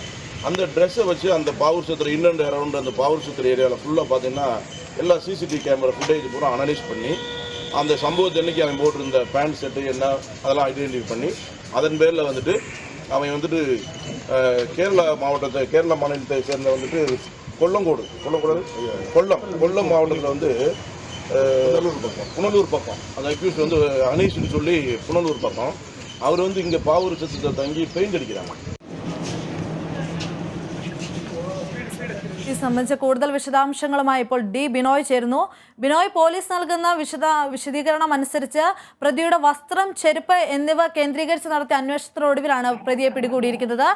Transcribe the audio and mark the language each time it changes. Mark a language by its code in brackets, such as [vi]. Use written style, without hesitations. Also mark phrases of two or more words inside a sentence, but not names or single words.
[ta] அந்த ட்ரெஸ்ஸை வச்சு அந்த பாவூர் சத்திர [en] in and around [ta] அந்த பாவூர் சத்திர ஏரியாவில் ஃபுல்லாக பார்த்தீங்கன்னா எல்லா [en] CCTV camera footage [ta] பூரா அனலைஸ் பண்ணி அந்த சம்பவத்தை அன்றைக்கி அவன் போட்டிருந்த பேண்ட் செட்டு என்ன அதெல்லாம் ஐடென்டிஃபை பண்ணி அதன் பேரில் வந்துட்டு அவன் வந்துட்டு கேரளா மாநிலத்தை சேர்ந்த வந்துட்டு கொல்லம் மாவட்டத்தில் வந்து புனலூர் பக்கம் அந்த அக்யூஸ்ட் வந்து அனீஷ்னு சொல்லி புனலூர் பக்கம் அவர் வந்து இங்கே பாவூர் சத்திரத்தை தங்கி பெயிண்ட் அடிக்கிறாங்க. [ml] ഈ സംബന്ധിച്ച കൂടുതൽ വിശദാംശങ്ങളുമായി ഇപ്പോൾ ഡി ബിനോയ് ചേരുന്നു. ബിനോയ്, പോലീസ് നൽകുന്ന വിശദീകരണം അനുസരിച്ച് പ്രതിയുടെ വസ്ത്രം, ചെരുപ്പ് എന്നിവ കേന്ദ്രീകരിച്ച് നടത്തിയ അന്വേഷണത്തിനൊടുവിലാണ് പ്രതിയെ പിടികൂടിയിരിക്കുന്നത്.